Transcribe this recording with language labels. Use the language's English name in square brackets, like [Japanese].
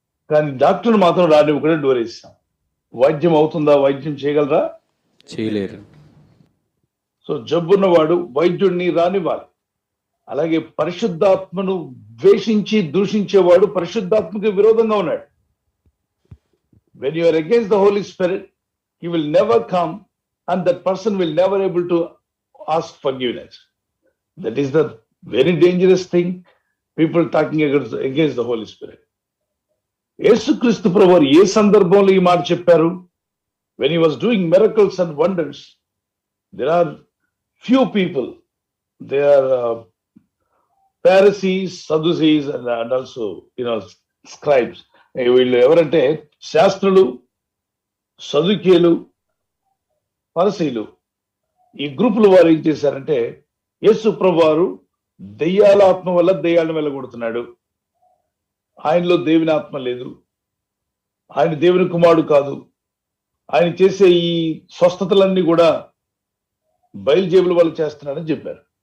[Telugu] కానీ డాక్టర్ని మాత్రం రానివ్వకుండా డోర్ వేస్తాం. వైద్యం అవుతుందా? వైద్యం చేయగలరా? చేయలేరు. సో జబ్బున్నవాడు వైద్యుడిని రానివ్వాలి. అలాగే పరిశుద్ధాత్మను ద్వేషించి దూషించేవాడు పరిశుద్ధాత్మకి విరోధంగా ఉన్నాడు. [English] When you are against the Holy Spirit, he will never come and that person will never able to ask forgiveness. That is the very dangerous thing, people talking against the Holy Spirit. [Telugu] యేసుక్రీస్తు ప్రభువారు ఏ సందర్భంలో ఈ మాట చెప్పారు? [English] When he was doing miracles and wonders, there are few people, they are Pharisees, Sadducees and also scribes. [Telugu] వీళ్ళు ఎవరంటే శాస్త్రులు, సదుకేలు, పరిసీలు. ఈ గ్రూపుల వారు ఏం చేశారంటే, యేసు ప్రభువారు దెయ్యాల ఆత్మ వల్ల దెయ్యాలను వెళ్ళగొడుతున్నాడు, ఆయనలో దేవుని ఆత్మ లేదు, ఆయన దేవుని కుమారుడు కాదు, ఆయన చేసే ఈ స్వస్థతలన్నీ కూడా బయలుజేబుల వల్ల చేస్తున్నాడని చెప్పారు.